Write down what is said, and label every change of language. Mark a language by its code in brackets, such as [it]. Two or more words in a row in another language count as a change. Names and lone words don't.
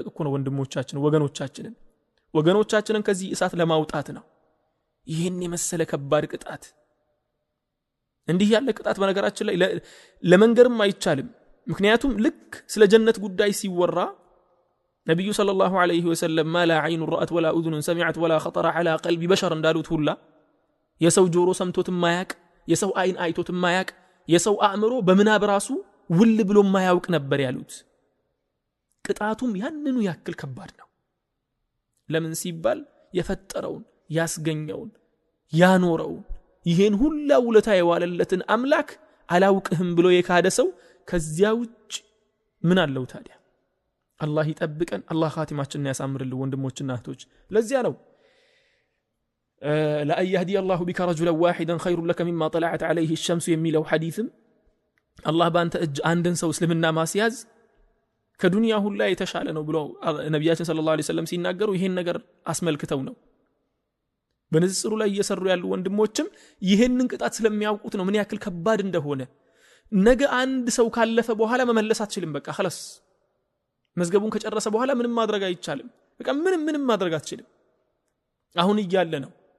[am] እኮ ነው ወንድሞቻችን ወገኖቻችንን ከዚህ እሳት ለማውጣት ነው ይሄን የመሰለ ከባድ ቅጣት እንዲህ ያለ ቅጣት በነገራችን ላይ ለመንገርም አይቻልም ምክንያቱም ልክ ስለ ጀነት ጉዳይ ሲወራ ነብዩ [ar] صلى الله عليه وسلم ما لا عين رأت ولا اذن سمعت ولا خطر على قلب [am] بشر እንዳሉት ሁላ የሰው ጆሮ ሰምቶት ማያቅ የሰው አይን አይቶት ማያቅ የሰው አእምሮ በመናብ ራሱ ውል ብሎ ማያውቅ ነበር ያሉት ቅጣቱም ያንኑ ያክል ከባድ ነው ለምን ሲባል የፈጠረውን ያስገኘውን ያኖረውን ይሄን ሁላ ውለታ የዋለለትን አምላክ አላውቅህም ብሎ የካደ ሰው ከዚያ ውጭ ምን አለው ታዲያ አላህ ይጠብቀን አላህ ኻቲማችንን ያሳምርልን ወንድሞችና እህቶች ለዚያ ነው [ar] لا يهدي الله بك رجلا واحدا خير لك مما طلعت عليه الشمس [am] የሚለው ሐዲስም አላህ ባንተ እጅ አንድን ሰው እስልምና ማስያዝ ከዱንያ ሁላ የተሻለ ነው ብሎ ነብያችን [ar] صلى الله عليه وسلم [am] ሲናገሩ ይሄን ነገር አስመልክተው ነው በንጽጽሩ ላይ እየሰሩ ያሉ ወንድሞችም ይሄንን ቅጣት ስለሚያውቁት ነው ምን ያክል ከባድ እንደሆነ ነገ አንድ ሰው ካለፈ በኋላ መመለስ አትችልም በቃ خلاص መዝገቡን ከጨረሰ በኋላ ምንም ማድረግ አይቻልም በቃ ምንም ማድረግ አትችልም አሁን እያለ ነው